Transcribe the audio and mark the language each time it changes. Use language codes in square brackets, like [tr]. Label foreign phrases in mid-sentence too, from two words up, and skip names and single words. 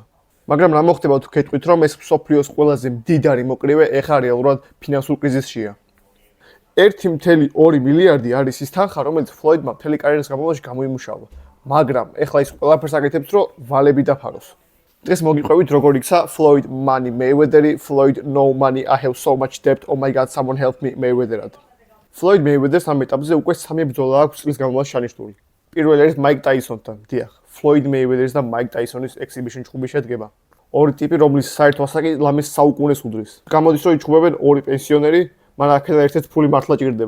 [ka] მაგრამ რა მოხდება თუ გეტყვით, რომ ეს მსოფლიოს ყველაზე მდიდარი მოკრივე ეხა რეალურად ფინანსურ კრიზისშია? 1.2 მილიარდი არის ის თანხა, რომელიც ფლოიდმა მთელი კარიერის განმავლობაში გამოიმუშავა. მაგრამ ეხლა ის ყველაფერს აკეთებს, რომ ვალები დაფაროს. დღეს მოგიყვებით, როგორ იქცა Floyd Money Mayweather, Floyd [en] No Money, I have so much debt, oh my god, someone help me [ka] Mayweather-ად. Floyd Mayweather-ს ამ ეტაპზე უკვე 3 ბრძოლა აქვს წლის განმავლობაში ჩანიშნული. პირველი არის Mike Tyson-თან, დიახ. Floyd Mayweather-ის და Mike Tyson-ის exhibition ჩხუბი შედგება. ორი ტიპი, რომლის საერთო ასაკი ლამის საუკუნეს უდრის. გამოდის, რომ იჩხუბებენ ორი პენსიონერი, მაგრამ აქედან ერთ-ერთ ფული მართლა ჭირდება.